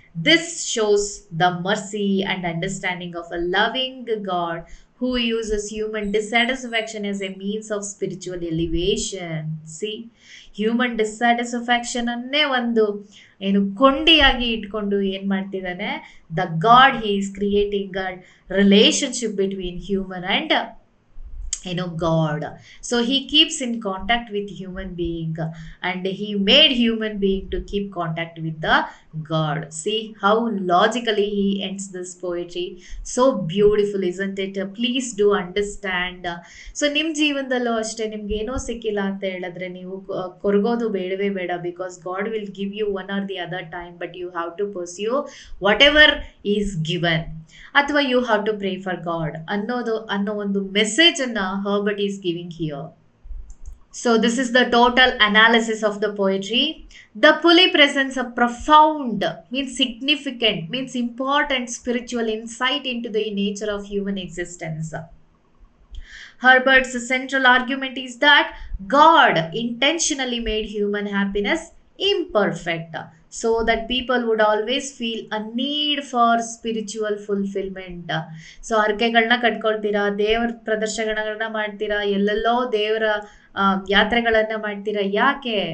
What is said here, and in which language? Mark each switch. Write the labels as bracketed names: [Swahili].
[English] This shows the mercy and understanding of a loving God who uses human dissatisfaction as a means of spiritual elevation. See, human dissatisfaction [Kannada] ಅನ್ನೇ ಒಂದು ಏನು ಕೊಂಡಿಯಾಗಿ ಇಟ್ಕೊಂಡು ಏನು ಮಾಡ್ತಿದ್ದಾನೆ, [English] The God he is creating a relationship between human and God. So he keeps in contact with human being, and he made human being to keep contact with the God. See how logically he ends this poetry. So beautiful, isn't it? Please do understand. So [Kannada] ನಿಮ್ಮ ಜೀವನದಲ್ಲೂ ಅಷ್ಟೇ, ನಿಮ್ಗೆ ಏನೋ ಸಿಕ್ಕಿಲ್ಲ ಅಂತ ಹೇಳಿದ್ರೆ ನೀವು ಕೊರಗೋದು ಬೇಡವೇ ಬೇಡ, [English] because God will give you one or the other time, but you have to pursue whatever is given, ಅಥವಾ you have to pray for God [Kannada] ಅನ್ನೋ ಒಂದು ಮೆಸೇಜನ್ನು [English] Herbert is giving here. So this is the total analysis of the poetry. The pulley presents a profound, means significant, means important spiritual insight into the nature of human existence. Herbert's central argument is that God intentionally made human happiness imperfect so that people would always feel a need for spiritual fulfillment. [Kannada] So ಹರಕೆಗಳನ್ನ ಕಟ್ಕೊಳ್ತೀರಾ, ದೇವ್ರ ಪ್ರದರ್ಶನಗಳನ್ನ ಮಾಡ್ತೀರಾ, ಎಲ್ಲೆಲ್ಲೋ ದೇವರ ಯಾತ್ರೆಗಳನ್ನ ಮಾಡ್ತೀರಾ. ಯಾಕೆ?